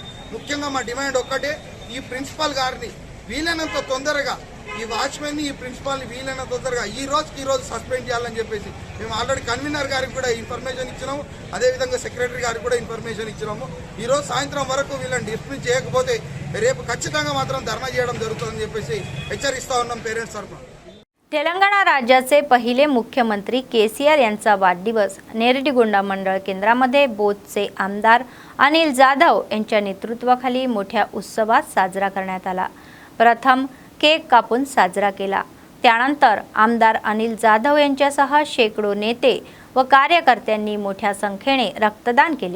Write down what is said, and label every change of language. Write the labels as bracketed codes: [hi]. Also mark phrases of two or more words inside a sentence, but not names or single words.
[te] ముఖ్యంగా మా డిమాండ్ ఒక్కటే, ఈ ప్రిన్సిపాల్ గారిని వీలైనంత తొందరగా, ఈ వాచ్మెన్ని ఈ ప్రిన్సిపాల్ని వీలైనంత తొందరగా ఈ రోజు సస్పెండ్ చేయాలని చెప్పేసి మేము ఆల్రెడీ కన్వీనర్ గారికి కూడా ఇన్ఫర్మేషన్ ఇచ్చినాము, అదేవిధంగా సెక్రటరీ గారికి కూడా ఇన్ఫర్మేషన్ ఇచ్చినాము. ఈరోజు సాయంత్రం వరకు వీళ్ళని డిస్మిస్ చేయకపోతే రేపు ఖచ్చితంగా మాత్రం ధర్నా చేయడం జరుగుతుందని చెప్పేసి హెచ్చరిస్తా ఉన్నాం పేరెంట్స్ తరఫున. [mr] तेलंगणा राज्याचे पहिले मुख्यमंत्री केसीआर यांचा वाढदिवस नेरडिगोंडा मंडळ केंद्रामध्ये बोथचे आमदार अनिल जाधव यांच्या नेतृत्वाखाली मोठ्या उत्सवात साजरा करण्यात आला। प्रथम केक कापून साजरा केला, त्यानंतर आमदार अनिल जाधव यांच्यासह शेकडो नेते व कार्यकर्त्यांनी मोठ्या संख्येने रक्तदान केले।